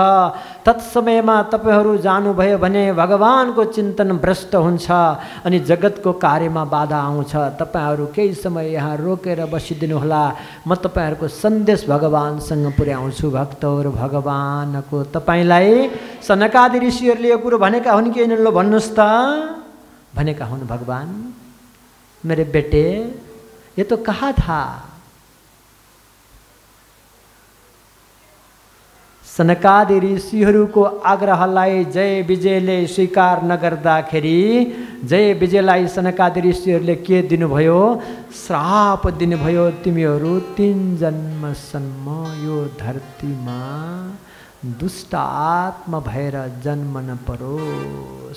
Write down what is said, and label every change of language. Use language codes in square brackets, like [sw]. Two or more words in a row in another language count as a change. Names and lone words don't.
[ne] तत्समयमा तपाईहरू जानुभयो भने भगवानको चिन्तन भ्रष्ट हुन्छ अनि जगतको कार्यमा बाधा आउँछ। तपाईहरू केही समय यहाँ रोकेर बसिदिनुहोला, म तपाईहरूको सन्देश भगवानसँग पुर्याउँछु। भक्तहरू भगवानको तपाईलाई सनकादि ऋषिहरूले यो कुरो भनेका हुन् कि ल भन्नुहोस् त। भनेका हुन् भगवान, [hi] मेरे बेटे ये तो कहा था। [ne] सनकादि ऋषिहरूको आग्रहलाई जय विजयले स्वीकार नगर्दाखेरि जय विजयलाई सनकादि ऋषिहरूले के दिनुभयो? श्राप दिनुभयो। तिमीहरू 3 जन्मसम्म यो धरतीमा दुष्ट आत्मा भएर जन्म नपरोस्।